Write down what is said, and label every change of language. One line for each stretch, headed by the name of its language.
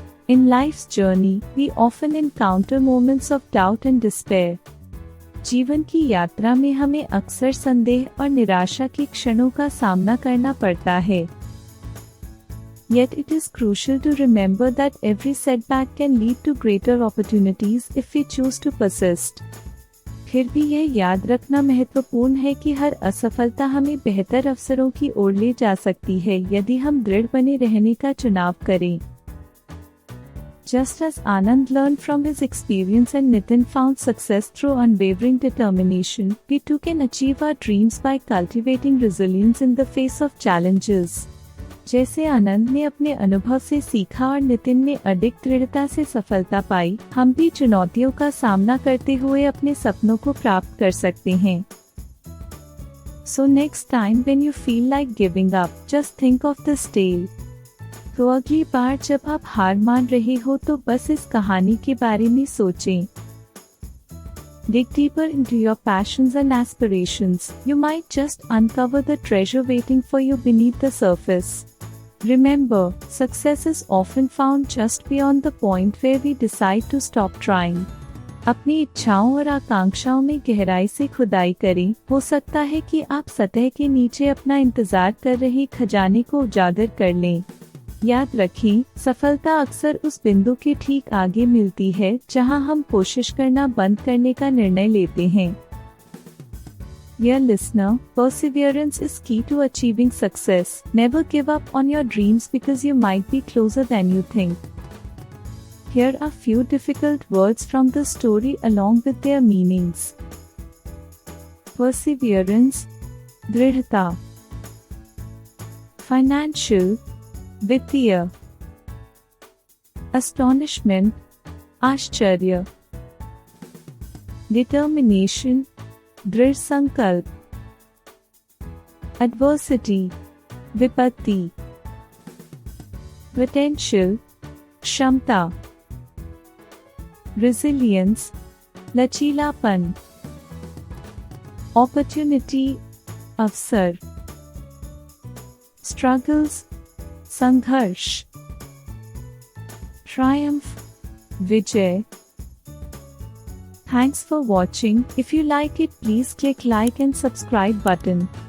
English: In life's journey, we often encounter moments of doubt and despair.
Hindi: जीवन की यात्रा में हमें अक्सर संदेह और निराशा के क्षणों का सामना करना पड़ता है।
English: Yet it is crucial to remember that every setback can lead to greater opportunities if we choose to persist.
Hindi: फिर भी यह याद रखना महत्वपूर्ण है कि हर असफलता हमें बेहतर अवसरों की ओर ले जा सकती है यदि हम दृढ़ बने रहने का चुनाव करें।
English: Just as Anand learned from his experience and Nitin found success through unwavering determination, we too can achieve our dreams by cultivating resilience in the face of challenges.
Hindi: जैसे आनंद ने अपने अनुभव से सीखा और नितिन ने अडिग दृढ़ता से सफलता पाई, हम भी चुनौतियों का सामना करते हुए अपने सपनों को प्राप्त कर सकते हैं।
English: So next time when you feel like giving up, just think of this tale.
Hindi: तो अगली बार जब आप हार मान रहे हो तो बस इस कहानी के बारे में सोचें।
English: Dig deeper into your passions and aspirations. You might just uncover the treasure waiting for you beneath the surface. Remember, success is often found just beyond the point where we decide to stop trying.
Hindi: अपनी इच्छाओं और आकांक्षाओं में गहराई से खुदाई करें। हो सकता है कि आप सतह के नीचे अपना इंतजार कर रहे खजाने को उजागर कर लें। याद रखें, सफलता अक्सर उस बिंदु के ठीक आगे मिलती है जहां हम कोशिश करना बंद करने का निर्णय लेते हैं।
English: Dear listener, perseverance is key to achieving success. Never give up on your dreams because you might be closer than you think. Here are few difficult words from the story along with their meanings.
Hindi: Perseverance, दृढ़ता। Financial, वित्तीय। Astonishment, आश्चर्य। Determination, दृढ़ संकल्प। Adversity, विपत्ति। Potential, क्षमता। Resilience, लचीलापन। Opportunity, अवसर। Struggles, संघर्ष। Triumph, Vijay.
English: Thanks for watching. If you like it, please click like and subscribe button.